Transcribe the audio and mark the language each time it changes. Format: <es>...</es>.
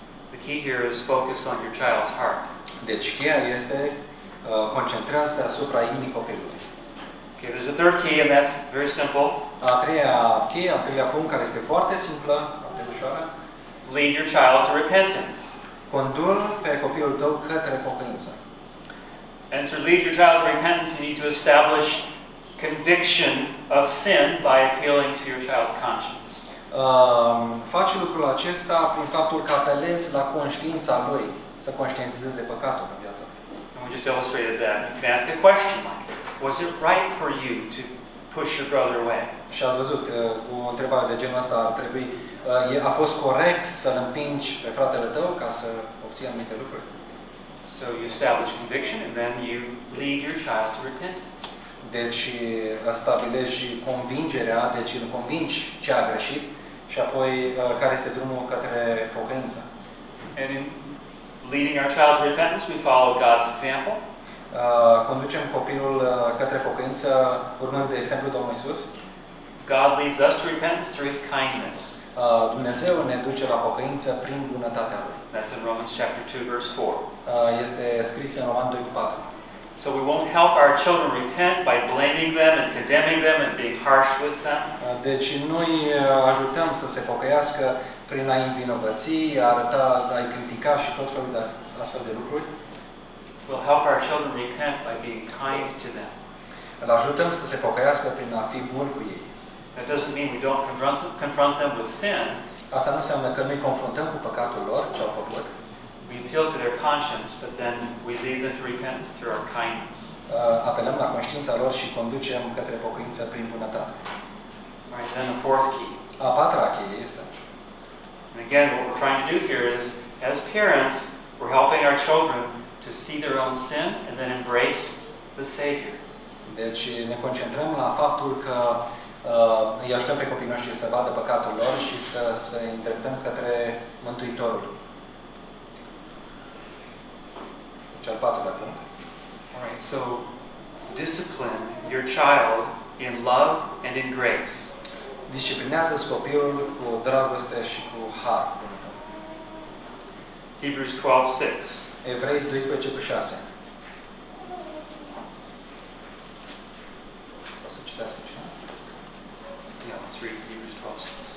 <en>The key here is focus on your child's heart.</en> <ro>Deci cheia este concentrează-te asupra inimii copilului.</ro> <en>Okay, there's a third key and that's very simple.</en> <ro>A treia cheie, al treilea punct care este foarte simplă, foarte ușoară.</ro> <en>Lead your child to repentance.</en> <ro>Condu-l pe copilul tău către pocăință.</ro> <en>And to lead your child to repentance, you need to establish conviction of sin by appealing to your child's conscience.</en> <ro>Faci lucrul acesta prin faptul că apelezi la conștiința lui să conștientizeze păcatul în viața lui.</ro> <en>And we just illustrated that. You can ask a question like, was it right for you to push your brother away?</en> <ro>Și ați văzut, cu o întrebare de genul ăsta ar trebui, a fost corect să-l împingi pe fratele tău ca să obții anumite lucruri.</ro> <en>So you establish conviction and then you lead your child to repentance.</en> <ro>Deci stabilești convingerea, deci îl convingi ce a greșit și apoi care este drumul către pocăință.</ro> <en>And in leading our child to repentance, we follow God's example.</en> <ro>Conducem copilul către pocăință urmând de exemplu Domnul Iisus.</ro> <en>God leads us to repentance through His kindness.</en> <ro>Dumnezeu ne duce la pocăință prin bunătatea Lui.</ro> <en>That's in Romans chapter 2 verse 4.</en> <ro>Este scris în Roman 2:4.</ro> <en>So we won't help our children repent by blaming them and condemning them and being harsh with them.</en> <ro>Deci noi ajutăm să se pocăiască prin a-i învinovăți, a-i critica și tot felul de astfel de lucruri.</ro> <en>We'll help our children repent by being kind to them.</en> <ro>Îl ajutăm să se pocăiască prin a fi bun cu ei.</ro> <en>That doesn't mean we don't confront them with sin.</en> <ro>Asta nu înseamnă că nu-i confruntăm cu păcatul lor, ce au făcut.</ro> <en>We appeal to their conscience, but then we lead them to repentance through our kindness.</en> <ro>Apelăm la conștiința lor și conducem către pocăință prin bunătate.</ro> <en>Right, then the fourth key.</en> <ro>A patra cheie este.</ro> <en>And again, what we're trying to do here is, as parents, we're helping our children to see their own sin and then embrace the Savior.</en> <ro>Deci ne concentrăm la faptul că îi ajutăm pe copiii noștri să vadă păcatul lor și să se îndreptăm către Mântuitorul. Deci al patrulea punct.</ro> <en>All right, so discipline your child in love and in grace.</en> <ro>Disciplinează-ți copilul cu dragoste și cu har.</ro> <en>Hebrews 12:6.</en> <ro>Evrei 12:6. O să citesc aici.</ro> <en>Yeah, let's read Hebrews 12:6.</en>